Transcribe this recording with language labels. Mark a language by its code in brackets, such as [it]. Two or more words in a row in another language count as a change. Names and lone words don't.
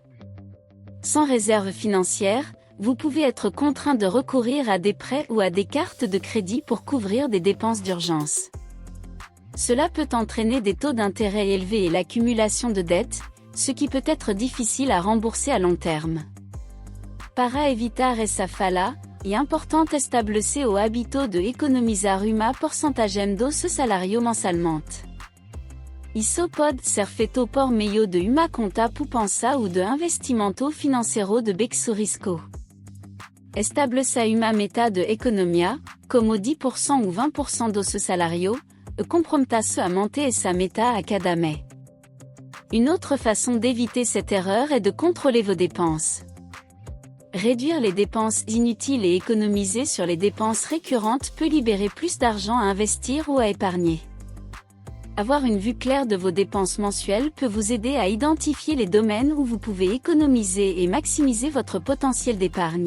[fr] Sans réserve financière, vous pouvez être contraint de recourir à des prêts ou à des cartes de crédit pour couvrir des dépenses d'urgence. Cela peut entraîner des taux d'intérêt élevés et l'accumulation de dettes, ce qui peut être difficile à rembourser à long terme. [pt] Para evitar essa fala, é importante estabelecer o hábito de economizar uma porcentagem do seu salário mensalmente. Isso pode ser feito por meio de uma conta poupança ou de investimento financeiro de baixo risco. Estabeleça uma meta de economia, como 10% ou 20% do seu salário, e comprometa-se a manter essa meta a cada mês. [fr] Une autre façon d'éviter cette erreur est de contrôler vos dépenses. Réduire les dépenses inutiles et économiser sur les dépenses récurrentes peut libérer plus d'argent à investir ou à épargner. Avoir une vue claire de vos dépenses mensuelles peut vous aider à identifier les domaines où vous pouvez économiser et maximiser votre potentiel d'épargne.